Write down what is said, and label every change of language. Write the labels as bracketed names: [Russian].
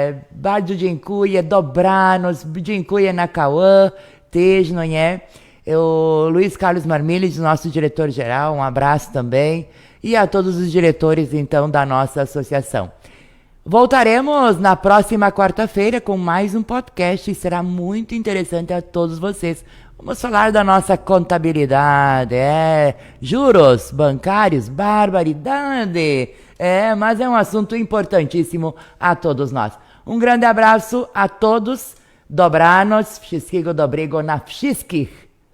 [Polish] Bardzo dziękuję, dobranoc, dziękuję na Cauã, też, [Portuguese] não é? O Luiz Carlos Marmillet, nosso diretor-geral, um abraço também. E a todos os diretores, então, da nossa associação. Voltaremos na próxima quarta-feira com mais um podcast e será muito interessante a todos vocês. Vamos falar da nossa contabilidade, juros bancários, barbaridade. Mas é um assunto importantíssimo a todos nós. Um grande abraço a todos. [Polish] Dobranoc, wszystkiego dobrego na wszystkich.